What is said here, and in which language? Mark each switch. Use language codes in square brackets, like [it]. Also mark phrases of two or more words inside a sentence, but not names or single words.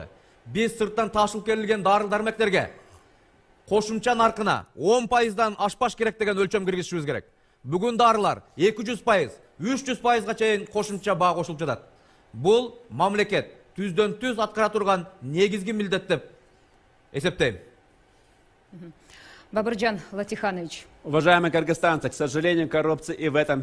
[ky] Биз сырттан ташылып келилген дары-дармектерге кошумча наркына 10%дан ашпаш керек деген өлчөм киргизишибиз керек. Бүгүн дарылар 200%, 300%га чейин кошумча баа кошулуп жатат. Бул мамлекет түздөн-түз аткара турган негизги милдет деп эсептейм. Бабыржан Латиханович. [ru] Уважаемые кыргызстанцы, к сожалению, коррупция и в этом